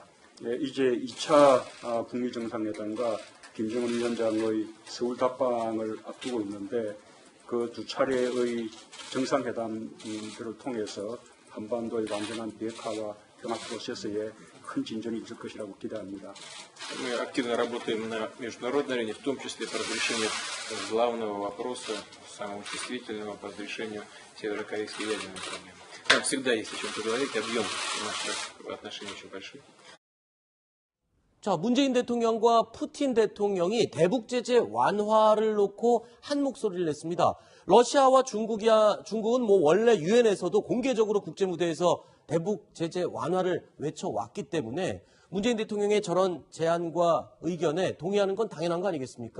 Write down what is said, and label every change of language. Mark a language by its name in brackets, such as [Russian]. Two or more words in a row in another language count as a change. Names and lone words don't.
[Korean] 예, 이제 2차 북미 정상회담과 김정은 위원장의 서울 답방을 앞두고 있는데 그 두 차례의 정상회담들을 통해서 한반도의 완전한 비핵화와 평화 프로세스에 큰 진전이 있을 것이라고 기대합니다. [Russian] Мы активно работаем на международной арене, в том числе по разрешению главного вопроса, самого чувствительного, по разрешению северокорейской ядерной проблемы. Там всегда есть о чем поговорить, объем наших отношений очень большой. [Korean] 자, 문재인 대통령과 푸틴 대통령이 대북 제재 완화를 놓고 한 목소리를 냈습니다. 러시아와 중국은 뭐 원래 유엔에서도 공개적으로 국제 무대에서 대북 제재 완화를 외쳐왔기 때문에 문재인 대통령의 저런 제안과 의견에 동의하는 건 당연한 거 아니겠습니까?